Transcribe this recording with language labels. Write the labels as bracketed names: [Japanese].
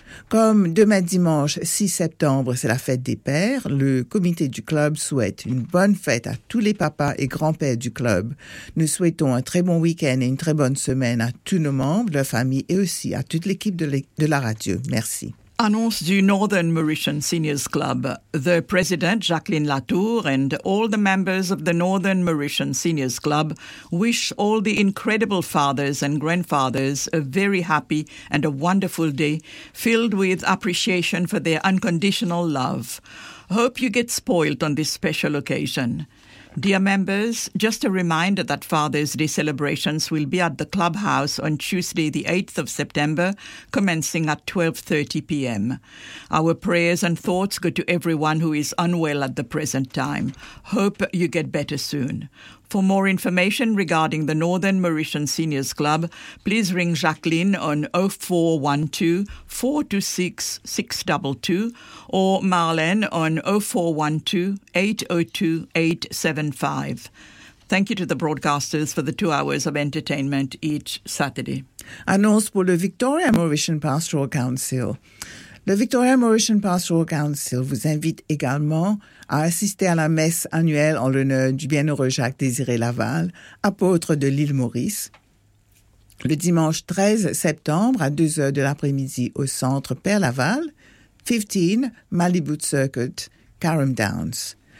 [French] Comme demain dimanche 6 septembre, c'est la fête des pères, le comité du club souhaite une bonne fête à tous les papas et grands-pères du club. Nous souhaitons un très bon week-end et une très bonne semaine à tous nos membres, leurs familles et aussi à toute l'équipe de la radio. Merci. Annonce du Northern Mauritian Seniors Club. [English] The President Jacqueline Latour and all the members of the Northern Mauritian Seniors Club wish all the incredible fathers and grandfathers a very happy and a wonderful day filled with appreciation for their unconditional love. Hope you get spoiled on this special occasion. Dear members, just a reminder that Father's Day celebrations will be at the clubhouse on Tuesday, the 8th of September, commencing at 12:30 p.m. Our prayers and thoughts go to everyone who is unwell at the present time. Hope you get better soon. For more information regarding the Northern Mauritian Seniors Club, please ring Jacqueline on 0412-426-622 or Marlene on 0412-802-875. Thank you to the broadcasters for the 2 hours of entertainment each Saturday. [French] Annonce pour le Victoria Mauritian Pastoral Council. Le Victoria Mauritian Pastoral Council vous invite également à assister à la messe annuelle en l'honneur du bienheureux Jacques-Désiré Laval, apôtre de l'île Maurice, le dimanche 13 septembre à 2 heures de l'après-midi au centre Père Laval, 15 Malibu Circuit, Carrum Downs.